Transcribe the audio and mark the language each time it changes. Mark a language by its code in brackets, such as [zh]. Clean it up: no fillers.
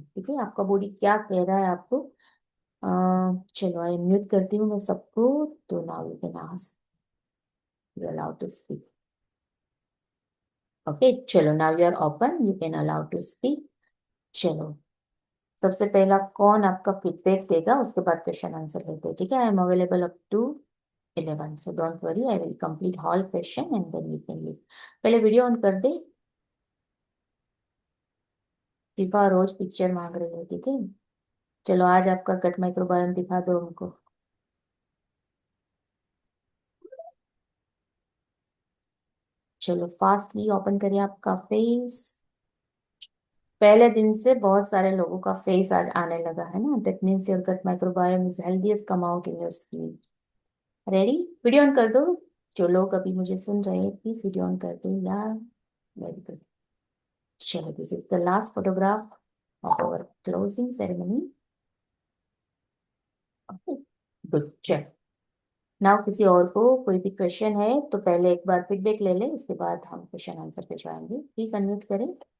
[hi] ठीक है, आपका बॉडी क्या कह रहा है आपको। चलो, आई म्यूट करती हूँ मैं सबको, तो [en] Now you can ask, you allowed to speak. [hi] Okay, चलो, [en] Now you are open, you can allow to speak. [hi] चलो, सबसे पहला कौन आपका फीडबैक देगा, उसके बाद क्वेश्चन आंसर लेते हैं। [en] ठीक है, I am available up to 11, so don't worry, I will complete all question and then we can leave. [hi] पहले वीडियो ऑन कर दे। दीपा रोज पिक्चर मांग रही है। ठीक है, चलो, आज आपका गट माइक्रोबायोम दिखा दो उनको। चलो, फास्टली ओपन करिए आपका फेस। पहले दिन से बहुत सारे लोगों का फेस आज आने लगा है ना, [en] That means your gut microbiome is healthiest come out in your skin. [hi] Ready, video on कर दो। जो लोग अभी मुझे सुन रहे हैं प्लीज वीडियो ऑन कर दो यार। [en] Very good. चलो, this is the last photograph of our closing ceremony. Okay, good, check. [hi] Now किसी और को कोई भी क्वेश्चन है तो पहले एक बार फीडबैक ले ले, उसके बाद हम क्वेश्चन आंसर पे जाएंगे। प्लीज अनम्यूट करें।